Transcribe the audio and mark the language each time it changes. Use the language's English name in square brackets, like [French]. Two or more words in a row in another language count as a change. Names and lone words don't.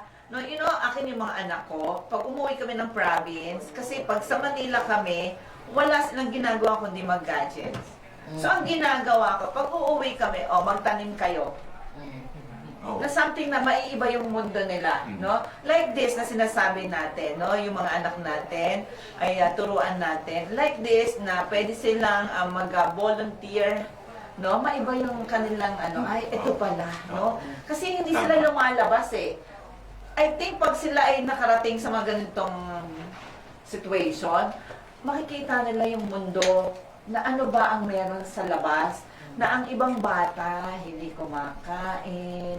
[Filipino] No, akin yung mga anak ko, pag umuwi kami ng province, kasi pag sa Manila kami, wala silang ginagawa kundi mag-gadgets. So, ang ginagawa ko, pag uuwi kami, magtanim kayo. Oh. Na something na maiiba yung mundo nila, no? [English] Like this [Filipino] na sinasabi natin, no? Yung mga anak natin ay turuan natin. [English] Like this [Filipino] na pwede silang mag-volunteer, no? Maiba yung kanilang ay ito pala, no? Kasi hindi sila lumalabas eh. [English] I think [Filipino] pag sila ay nakarating sa mga ganitong situation, makikita nila yung mundo na ano ba ang meron sa labas, na ang ibang bata hindi kumakain.